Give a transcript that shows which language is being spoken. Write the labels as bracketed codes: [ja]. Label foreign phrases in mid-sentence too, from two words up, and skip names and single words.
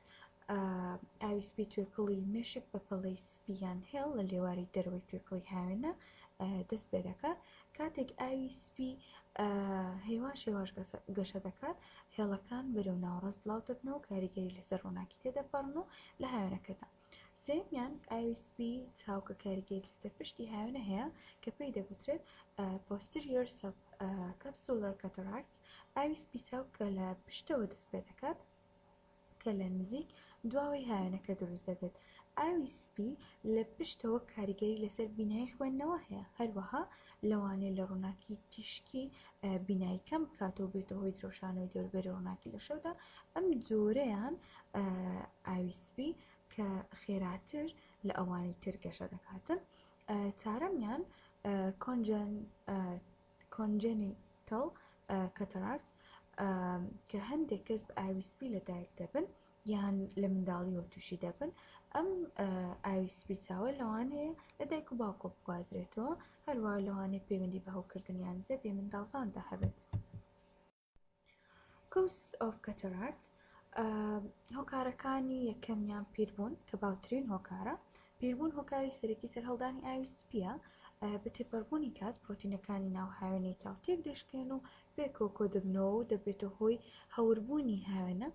[ckb] ئاویسپی توێکڵی مێشک بە پەڵەی سپیان هێڵ لە لێواری دەرەوەی توێکڵی هاوێنە دەست پێ دەکات. کاتێک ئاویسپی هێواش گەشە دەکات، هێڵەکان بەرەو ناوەڕاست بڵاو دەبنەوە، کاریگەری لەسەر ڕووناکی تێدەپەڕن و لە هاوێنەکەدا. سێمیان ئاویسپی چاو کە کاریگەری لەسەر پشتی هاوێنە هەیە کە پێی دەگوترێت [en] posterior subcapsular cataracts. [ckb] ئاویسپی چاو کە لە پشتەوە دەست پێ دەکات کە لە نزیک دواوەی هاوێنەکە دروست دەبێت. ئاویسپی لە پشتەوە کاریگەری لەسەر بینایی خوێندنەوە هەیە، هەروەها لەوانەیە لە ڕووناکی تیشکی بینایی کەم بکاتەوە بێتە هۆی درۆشانەوەی دەوروبەری ڕووناکی لە شەودا. ئەم جۆرەیان ئاویسپی کە خێراتر لە ئەوانی تر گەشە دەکاتن. چارەمیان [en] congenital cataracts [ckb] کە هەندێک کەس بە ئاویسپی لەدایک دەبن یان لە منداڵیەوە تووشی دەبن. ئەم ئاویسپی چاوە لەوانەیە لە دایک و باوکۆ بگوازرێتەوە، هەروەها لەوانەیە پەیوەندی بە هەوکردنیان زێبێ منداڵاندا هەبێت. [en] Causes of cataracts. [ckb] هۆکارەکانی یەکەمیان پیربوون کە باوترین هۆکارە. پیربوون هۆکاری سەرەکی سەرهەڵدانی ئاویسپیە. بە تێپەڕبوونی کات پرۆتینەکانی ناو هاوێنەی چاو تێک دەشکێن و پێکەوە کۆ دەبنەوە و دەبێتە هۆی هەوربوونی هاوێنە.